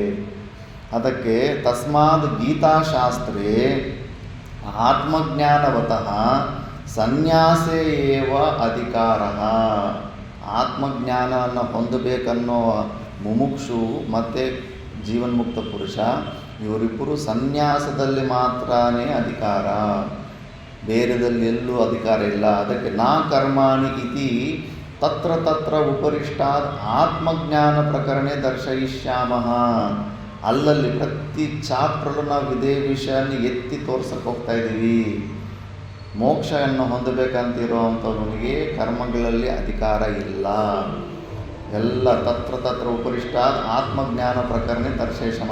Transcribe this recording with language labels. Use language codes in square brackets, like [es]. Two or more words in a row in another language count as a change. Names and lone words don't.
[sa] ಅದಕ್ಕೆ ತಸ್ಮಾದ್ ಗೀತಾಶಾಸ್ತ್ರೇ ಆತ್ಮಜ್ಞಾನವತಃ ಸನ್ಯಾಸೇ ಏವ ಅಧಿಕಾರ. [kn] ಆತ್ಮಜ್ಞಾನವನ್ನು ಹೊಂದಬೇಕನ್ನೋ ಮುಮುಕ್ಷು ಮತ್ತು ಜೀವನ್ಮುಕ್ತ ಪುರುಷ ಇವರಿಬ್ಬರು ಸನ್ಯಾಸದಲ್ಲಿ ಮಾತ್ರನೇ ಅಧಿಕಾರ, ಬೇರೆದಲ್ಲಿ ಎಲ್ಲೂ ಅಧಿಕಾರ ಇಲ್ಲ. [sa] ಅದಕ್ಕೆ ನಾ ಕರ್ಮಾಣಿ ಇತಿ ತತ್ರ ತತ್ರ ಉಪರಿಷ್ಟಾತ್ ಆತ್ಮಜ್ಞಾನ ಪ್ರಕರಣ ದರ್ಶಯಿಷ್ಯಾಮಃ. [kn] ಅಲ್ಲಲ್ಲಿ ಪ್ರತಿ ಚಾಪ್ಟ್ರಲ್ಲೂ ನಾವು ಇದೇ ವಿಷಯನ ಎತ್ತಿ ತೋರ್ಸಕ್ಕೆ ಹೋಗ್ತಾ ಇದ್ದೀವಿ. ಮೋಕ್ಷವನ್ನು ಹೊಂದಬೇಕಂತಿರೋವಂಥವನಿಗೆ ಕರ್ಮಗಳಲ್ಲಿ ಅಧಿಕಾರ ಇಲ್ಲ. [sa] ಎಲ್ಲ ತತ್ರ ತತ್ರ ಉಪರಿಷ್ಟಾತ್ ಆತ್ಮಜ್ಞಾನ ಪ್ರಕರಣ ದರ್ಶಯಿಷ್ಯಾಮ.